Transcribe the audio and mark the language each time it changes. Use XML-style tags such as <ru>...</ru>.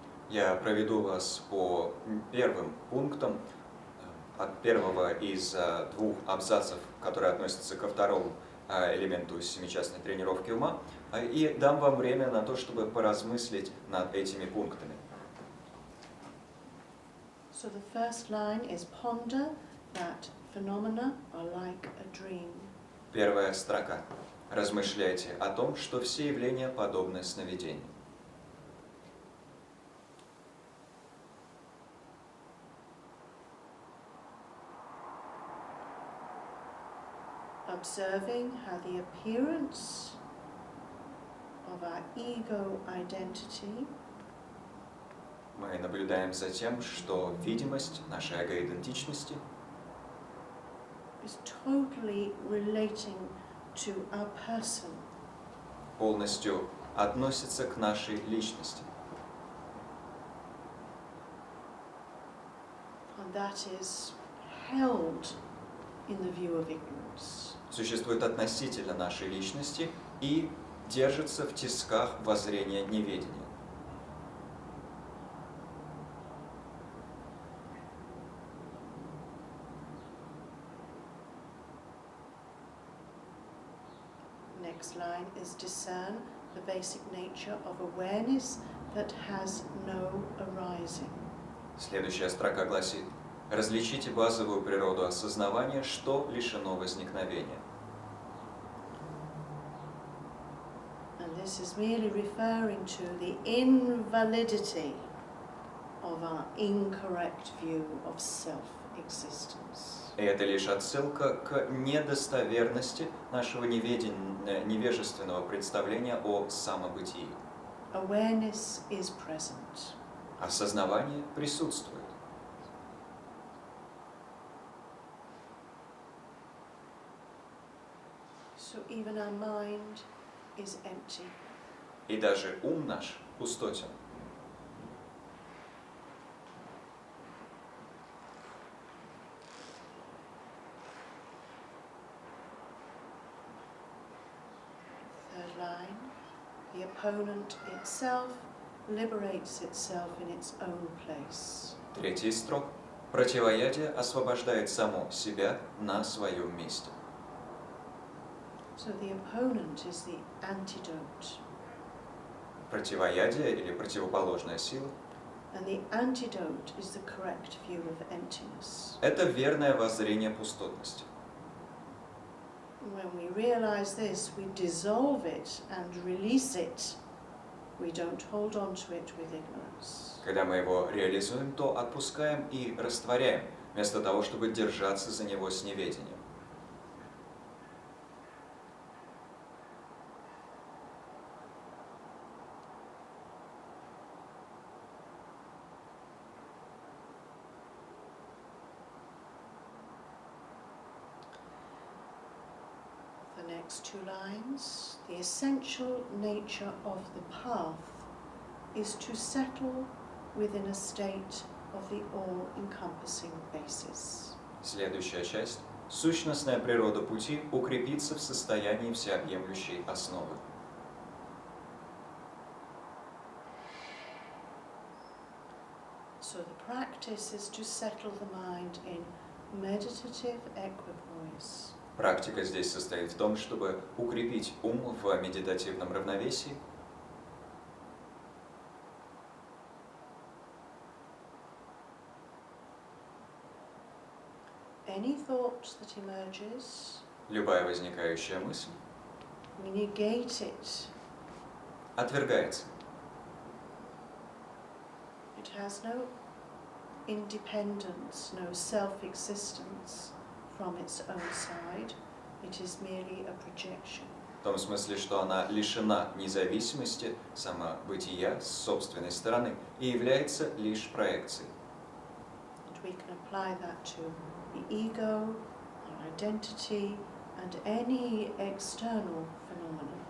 <ru>Я проведу вас по первым пунктам от первого из двух абзацев, которые относятся ко второму элементу семичастной тренировки ума, и дам вам время на то, чтобы поразмыслить над этими пунктами.</ru> <en>So the first line is ponder that phenomena are like a dream.</en> <ru>Первая строка. Размышляйте о том, что все явления подобны сновидению.</ru> <en>Observing how the appearance of our ego identity</en> <ru>Мы наблюдаем за тем, что видимость нашей эго-идентичности</ru> <en>is totally relating to our person.</en> <ru>полностью относится к нашей личности.</ru> <en>And that is held in the view of ignorance.</en> <ru>Существует относительно нашей личности и держится в тисках воззрения неведения.</ru> <en>Next line is discern the basic nature of awareness that has no arising.</en> <ru>Следующая строка гласит: различите базовую природу осознавания, что лишено возникновения.</ru> <en>And this is merely referring to the invalidity of our incorrect view of self-existence.</en> <ru>И это лишь отсылка к недостоверности нашего невежественного представления о самобытии.</ru> <en>Awareness is present.</en> <ru>Осознавание присутствует.</ru> <en>So even our mind is empty.</en> <ru>И даже ум наш пустотен.</ru> <en>Third line, the opponent itself liberates itself in its own place.</en> <ru>Третий строк. Противоядие освобождает само себя на своем месте.</ru> <en>So the opponent is the antidote.</en> <ru>Противоядие или противоположная сила</ru> <en>And the antidote is the correct view of emptiness.</en> <ru>– это верное воззрение пустотности.</ru> <en>When we realize this, we dissolve it and release it. We don't hold on to it with ignorance.</en> <ru>Когда мы его реализуем, то отпускаем и растворяем, вместо того, чтобы держаться за него с неведением.</ru> <en>The next two lines, the essential nature of the path is to settle within a state of the all-encompassing basis.</en> <ru>Следующая часть. Сущностная природа пути укрепится в состоянии всеобъемлющей основы.</ru> <en>So the practice is to settle the mind in meditative equipoise.</en> <ru>Практика здесь состоит в том, чтобы укрепить ум в медитативном равновесии.</ru> <en>Any thought that emerges,</en> <ru>Любая возникающая мысль</ru> <en>we negate it.</en> <ru>отвергается.</ru> <en>It has no independence, no self-existence from its own side. It is merely a projection.</en> <ru>В том смысле, что она лишена независимости, самобытия с собственной стороны и является лишь проекцией.</ru> <en>And we can apply that to the ego, our identity, and any external phenomenon.</en>